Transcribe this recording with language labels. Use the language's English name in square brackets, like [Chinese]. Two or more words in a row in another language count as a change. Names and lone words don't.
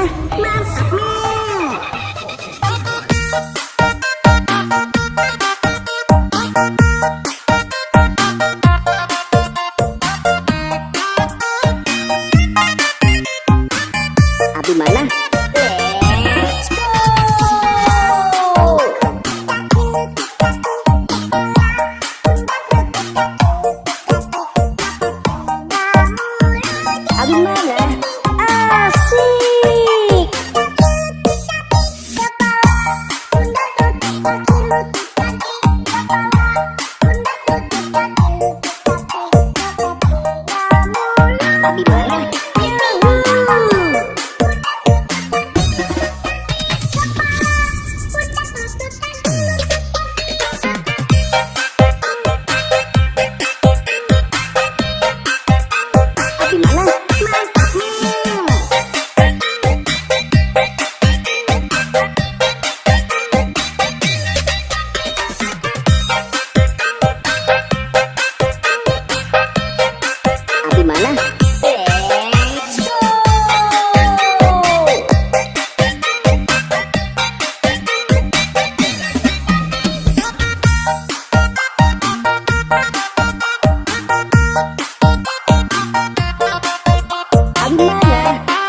[Indonesian] Mantap. Abi mana? [English] Let's go. [Indonesian] Abi mana? Asik. Pundak lutut kaki lutut kaki. Pundak lutut kaki lutut kaki. Abi mana? Yuhuu. Abi mana? Abi mana? [English] Let's go. [Indonesian] Abi mana?